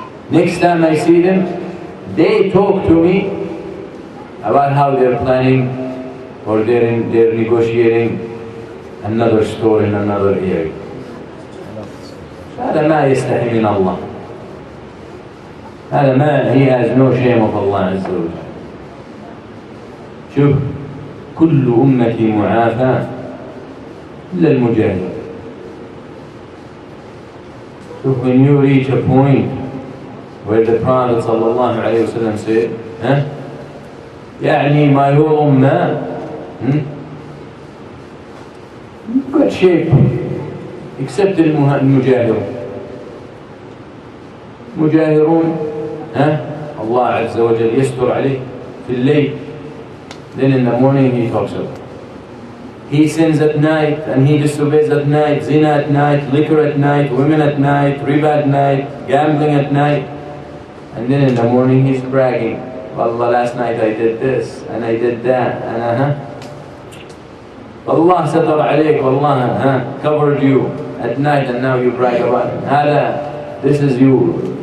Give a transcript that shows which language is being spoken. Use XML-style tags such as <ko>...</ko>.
<en>Next time I see them, they talk to me about how they're planning or they're negotiating another store in another area.</en> <ar>هذا ما يستحي من الله. هذا ما</ar> <en>he has no shame of Allah عز وجل.</en> <ar>شوف كل أمتي معافى إلا المجاهد.</ar> <en>Look, when you reach a point where the Prophet sallallahu alayhi wa sallam said, يعني my whole ummah, good shape, except المجاهرون.</en> <ar>مجاهرون الله عز وجل يستر عليه في الليل.</ar> <en>Then in the morning he talks about. He sins at night and he disobeys at night, zina at night, liquor at night, women at night, riba at night, gambling at night. And then in the morning he's bragging, Wallah, last night I did this and I did that and Allah satar alayk, Wallah covered you at night and now you brag about him. This is you.</en>